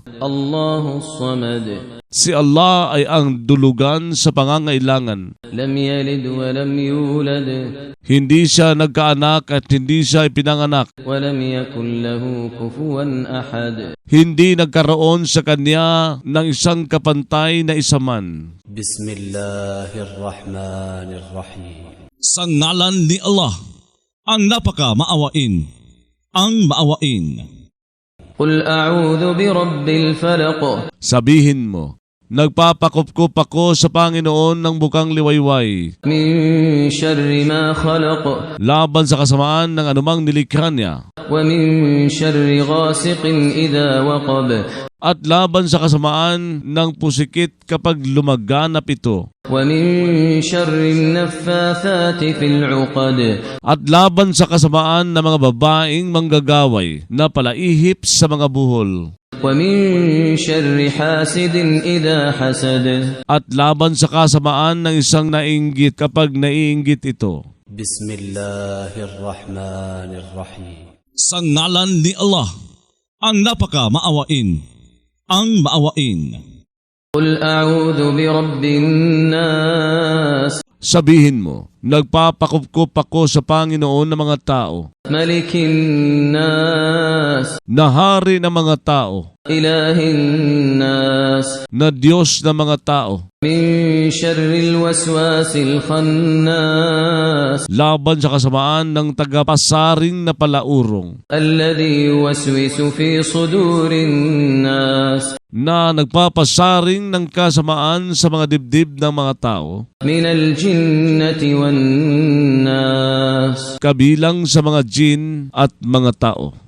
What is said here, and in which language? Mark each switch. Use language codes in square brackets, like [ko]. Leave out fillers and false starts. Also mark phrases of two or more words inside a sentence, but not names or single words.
[ar] الله الصمد [tl] Si Allah ay ang dulugan sa pangangailangan. [ar] لم يلد ولم يولد [tl] Hindi siya nagkaanak at hindi siya ipinanganak. [ar] ولم يكن له كفوا أحد [tl] Hindi nagkaroon sa kanya ng isang kapantay na isa man. [ar] بسم الله الرحمن الرحيم [tl] Sa ngalan ni Allah, ang napaka maawain, ang maawain. [ar] قل أعوذ برب الفلق [tl] Sabihin mo, nagpapakupkup ako sa Panginoon ng bukang liwayway, [ar] من شر ما خلق [tl] laban sa kasamaan ng anumang nilikha niya, [ar] ومن شر غاسق إذا وقب [tl] at laban sa kasamaan ng pusikit kapag lumaganap ito, [ar] ومن شر النفاثات في العقد [tl] at laban sa kasamaan ng mga babaeng manggagaway na palaihip sa mga buhol, [ar] ومن شر حاسد إذا حسد [tl] at laban sa kasamaan ng isang nainggit kapag naiinggit ito. [ar] بسم الله الرحمن الرحيم [tl] Sa ngalan ni Allah, ang napaka maawain, ang maawain. [ar] قل أعوذ برب الناس [tl] Sabihin mo, nagpapakupkup ako sa Panginoon ng mga tao, [ar] ملك الناس [tl] na hari ng mga tao, [ar] إله الناس [tl] na Diyos ng mga tao, [ar] من شر الوسواس الخناس [tl] laban sa kasamaan ng tagapasaring na palaurong, [ar] الذي يوسوس في صدور الناس [tl] na nagpapasaring ng kasamaan sa mga dibdib ng mga tao, [ar] من الجنة والناس [tl] kabilang sa mga jin at mga tao.